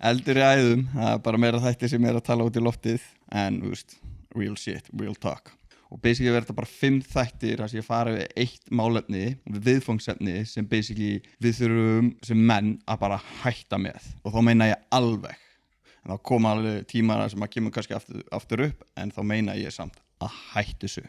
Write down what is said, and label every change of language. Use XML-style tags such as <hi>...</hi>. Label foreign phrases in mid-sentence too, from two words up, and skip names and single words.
<is>Eldur í æðum, það bara meira þætti sem að tala út í loftið. En, þú veist,</is> <en>real shit, real talk.</en> <is>Og basically verður þetta bara 5 þættir þar sem ég fara við eitt málefni, viðfangsefni sem basically við þurfum sem menn að bara hætta með. Og þá meina ég alveg. En þá koma alveg tímar sem að kemur kannski aftur upp, en þá meina ég samt að hætta þessu.</is>